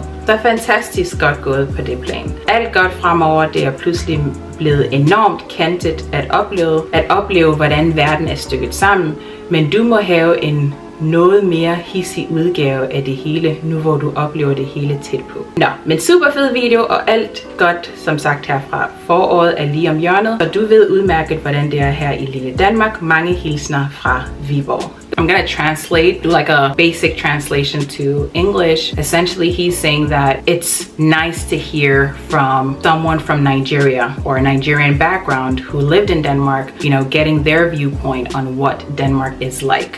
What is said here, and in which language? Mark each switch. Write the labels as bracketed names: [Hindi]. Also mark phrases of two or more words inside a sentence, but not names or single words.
[Danish] Så er fantastisk godt gået på det plan. Alt godt fremover, det er pludselig blevet enormt kantet at opleve, hvordan verden er stykket sammen, men du må have en noget mere hissig udgave af det hele, nu hvor du oplever det hele tæt på. Nå, men super fed video, og alt godt, som sagt, herfra. Foråret er lige om hjørnet, og du ved udmærket, hvordan det er her i lille Danmark. Mange hilsner fra Viborg. [English] I'm gonna translate, do like a basic translation to English. Essentially, he's saying that it's nice to hear from someone from Nigeria or a Nigerian background who lived in Denmark, you know, getting their viewpoint on what Denmark is like.